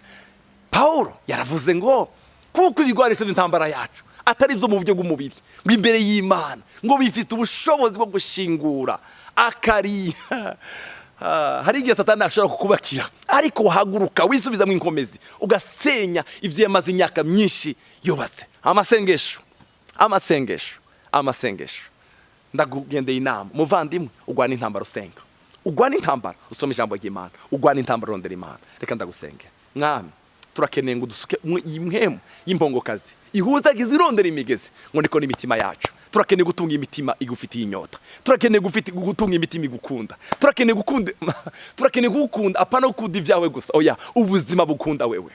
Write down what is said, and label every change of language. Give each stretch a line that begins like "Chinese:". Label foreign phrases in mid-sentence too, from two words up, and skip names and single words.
Rundi: Paulo yaravuze ngo kuko ibigwanisho by'intambara yacu atari byo mu buryo bw'umubiri, ngo imbere y'Imana ngo bifite ubushobozi bwo gushingura akari. Hari igihe Satani ashobora kukubakira, ariko wahaguruka wisubiza mu inkomezi ugasenya ibyo yamaze imyaka myinshi yubatse. Amasengesho ndagugendeye inama muvandimwe, ugwana intambara usenga, ugwana intambara usoma ijambo ry'Imana, ugwana intambara rondera Imana. Reka ndagusenge mwami, turakeneye ngo dusuke imwemu y'impongokazi ihuzagiza irondera imigezi ngo ndiko n'imitima yacu. Turakeneye gutunga imitima igufitiye inyota, turakeneye gutunga imitima igukunda, turakeneye gukunda apana gukunda ibyawe gusa, oya ubuzima bukunda wewe.